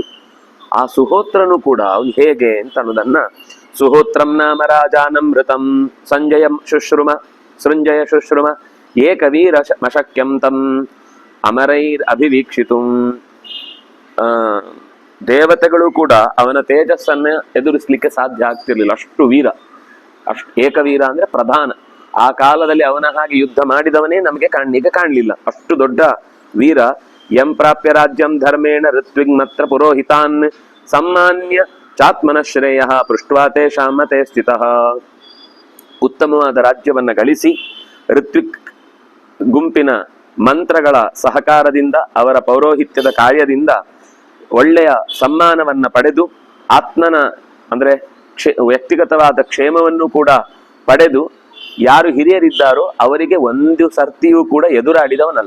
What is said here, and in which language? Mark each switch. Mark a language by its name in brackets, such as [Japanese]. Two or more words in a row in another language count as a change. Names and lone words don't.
[Kannada] ಆ ಸುಹೋತ್ರನು ಕೂಡ ಅವನು ಹೇಗೆ ಅಂತ ಅನ್ನೋದನ್ನ, [Sanskrit] ಸುಹೋತ್ರಂ ನಾಮ ರಾಜಾನಮೃತಂ ಸಂಜಯ ಶುಶ್ರುಮ ಏಕವೀರ ಮಶಕ್ಯಂ ತಂ ಅಮರೈರ್ ಅಭಿವೀಕ್ಷಿತು. [Kannada] ದೇವತೆಗಳು ಕೂಡ ಅವನ ತೇಜಸ್ಸನ್ನ ಎದುರಿಸ್ಲಿಕ್ಕೆ ಸಾಧ್ಯ ಆಗ್ತಿರ್ಲಿಲ್ಲ, ಅಷ್ಟು ವೀರ. ಅಷ್ಟು ಏಕವೀರ ಅಂದ್ರೆ ಪ್ರಧಾನ. ಆ ಕಾಲದಲ್ಲಿ ಅವನ ಹಾಗೆ ಯುದ್ಧ ಮಾಡಿದವನೇ ನಮಗೆ ಕಾಣಲಿಲ್ಲ, ಅಷ್ಟು ದೊಡ್ಡ ವೀರ. [Sanskrit] ಯಂ ಪ್ರಾಪ್ಯ ರಾಜ್ಯಂ ಧರ್ಮೇಣ ಋತ್ವಿಗ್ ಮಾತ್ರ ಪುರೋಹಿತಾನ್ ಸಮ್ಮಾನ್ಯ ಚಾತ್ಮನ ಶ್ರೇಯ ಪೃಷ್ಟ್ವಾ ತೇಷಾಂ ಮತೆ ಸ್ಥಿತಃ. [Kannada] ಉತ್ತಮವಾದ ರಾಜ್ಯವನ್ನ ಗಳಿಸಿ ಋತ್ವಿಕ್ ಗುಂಪಿನ ಮಂತ್ರಗಳ ಸಹಕಾರದಿಂದ, ಅವರ ಪೌರೋಹಿತ್ಯದ ಕಾರ್ಯದಿಂದ ಒಳ್ಳೆಯ ಸಮ್ಮಾನವನ್ನ ಪಡೆದು, ಆತ್ಮನ ಅಂದ್ರೆ ವ್ಯಕ್ತಿಗತವಾದ ಕ್ಷೇಮವನ್ನು ಕೂಡ ಪಡೆದು, ಯಾರು ಹಿರಿಯರಿದ್ದಾರೋ ಅವರಿಗೆ ಒಂದು ಸರ್ತಿಯೂ ಕೂಡ ಎದುರಾಡಿದವನಲ್ಲ.